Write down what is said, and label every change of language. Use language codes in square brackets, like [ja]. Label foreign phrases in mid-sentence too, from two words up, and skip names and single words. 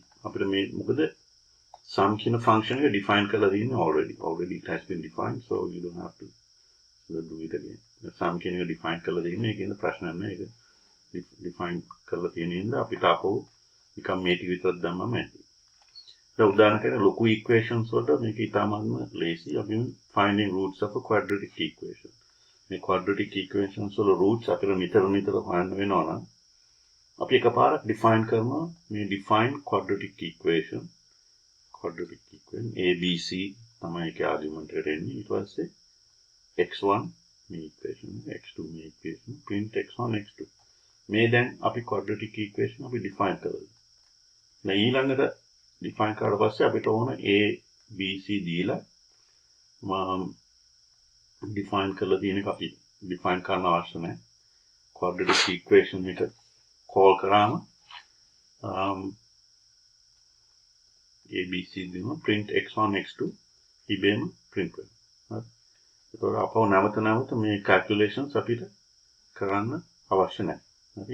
[si] අපිට මේ මොකද sum කියන function එක define කරලා තියෙන්නේ [en] already it has been defined so you don't have to do it again. [si] sum කියන එක define කරලා තියෙන්නේ ඒකෙන්ද ප්‍රශ්නයක් නැහැ. ඒක define කරලා තියෙන ඉඳලා අපිට ආපහු නිකන් මේ ටික විතරක් දැම්මම ඇති. දැන් උදාහරණයක් ලොකු equations වලට මේක ඉතාමත්ම lazy. [en] අපි finding roots of a quadratic equation. [si] මේ quadratic equations වල roots අපිට නිතර හොයන්න වෙනවා නම් අපි එකපාරක් define කරනවා මේ [en] define quadratic equation ABC [si] තමයි ඒකේ argument එකට එන්නේ. ඊට පස්සේ x1 මේ equation x2 මේ equation [en] print x1 x2 [si] මේ දැන් අපි [en] quadratic equation [si] අපි define කරලා. දැන් ඊළඟට define කරලා පස්සේ අපිට ඕන a b c දීලා define කරලා තියෙන එක අපි define කරන්න අවශ්‍ය නැහැ. [en] quadratic equation [si] එක call කරාම ABC දෙනවා [en] print x1 x2 [si] ඉබේම print වෙනවා. හරි. ඒතකොට අපව නැවත මේ calculations අපිට කරන්න අවශ්‍ය නැහැ. හරි.